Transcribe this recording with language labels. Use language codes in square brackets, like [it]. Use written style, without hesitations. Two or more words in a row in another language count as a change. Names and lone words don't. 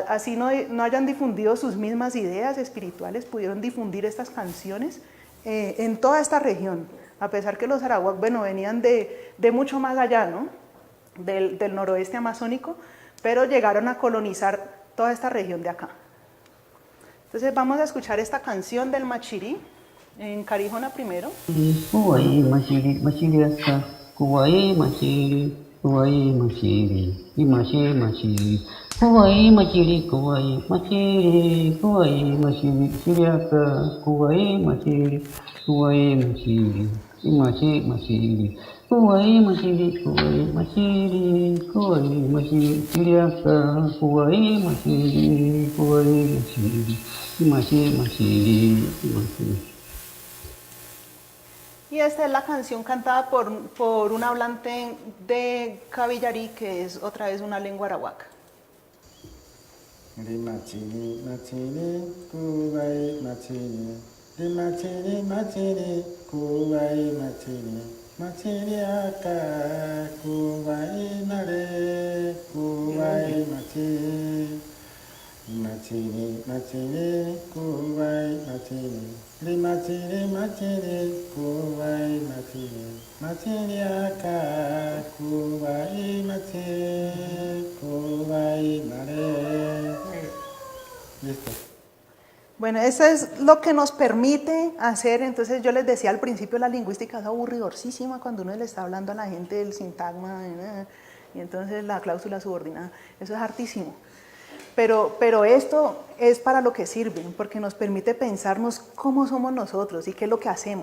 [es] Así no hayan difundido sus mismas ideas espirituales, pudieron difundir estas canciones en toda esta región. A pesar que los arawak, bueno, venían de mucho más allá, ¿no? Del noroeste amazónico, pero llegaron a colonizar toda esta región de acá. Entonces vamos a escuchar esta canción del machirí en carijona primero. [cbd] Kuwai machiri, machiri asa. Kuwai machiri, kuwai machiri, imache machiri. Kuwai machiri, kuwai machiri, kuwai machiri, siriaka. Kuwai machiri, kuwai machiri, imache machiri. Kuwai machiri, kuwai machiri, kuwai machiri, siriaka. Kuwai machiri, kuwai machiri, imache machiri, imache. [es] Y esta es la canción cantada por un hablante de cabillarí, que es otra vez una lengua arawak. [cbb] Rimachiri, machiri, kuwai machiri. Rimachiri, machiri, kuwai machiri. Machiri aka, kuwai nare, kuwai machiri. Machiri, machiri, kuwai machiri. Rimachiri, machiri, kuwai machiri. Machiri aka, kuwai machiri, kuwai nare. [es] Listo. Bueno, eso es lo que nos permite hacer. Entonces yo les decía al principio, la lingüística es aburridorcísima cuando uno le está hablando a la gente del sintagma y entonces la cláusula subordinada. Eso es hartísimo. Pero esto es para lo que sirve, porque nos permite pensarnos cómo somos nosotros y qué es lo que hacemos.